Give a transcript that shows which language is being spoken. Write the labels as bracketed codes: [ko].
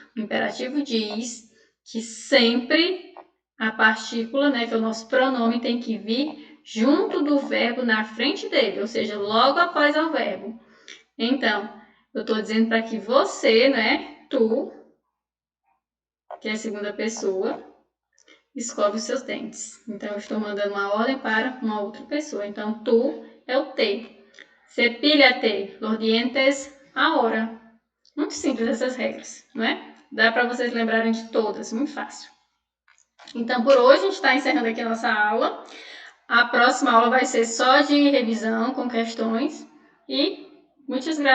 [pt] O imperativo diz que sempre a partícula, né, que é o nosso pronome, tem que vir junto do verbo na frente dele, ou seja, logo após o verbo. Então, eu estou dizendo para que você, né, tu, que é a segunda pessoa, escove os seus dentes. Então, eu estou mandando uma ordem para uma outra pessoa. Então, tu é o te. [es] Cepilha-te los dientes ahora. [pt] Muito simples essas regras, não é? Dá para vocês lembrarem de todas, muito fácil. Então, por hoje, a gente está encerrando aqui a nossa aula. A próxima aula vai ser só de revisão com questões. E muitas graças.